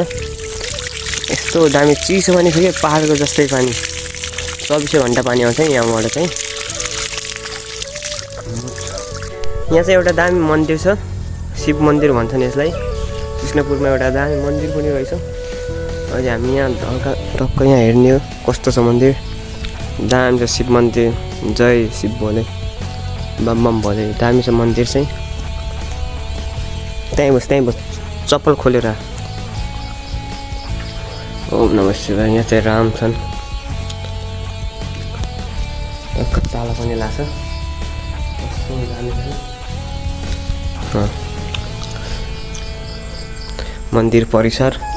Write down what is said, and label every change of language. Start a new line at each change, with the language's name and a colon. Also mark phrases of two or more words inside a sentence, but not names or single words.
Nepali: यस्तो दामी चिसो पनि फेरि पहाडको जस्तै पानी, 24 घन्टा पानी आउँछ यहाँबाट चाहिँ। यहाँ चाहिँ एउटा दामी मन्दिर छ, शिव मन्दिर भन्छन् यसलाई। कृष्णपुरमा एउटा दामी मन्दिर पनि रहेछ। अहिले हामी यहाँ हल्का टक्क यहाँ हेर्ने हो कस्तो छ मन्दिर। दामी छ शिव मन्दिर। जय शिव भोले, बम बम भोले। दामी छ मन्दिर चाहिँ। त्यहीँ बस चप्पल खोलेर। ओम नमः शिवाय। यहाँ चाहिँ राम छन्। ताला पनि लाग्छ। कस्तो दामी छ मन्दिर परिसर।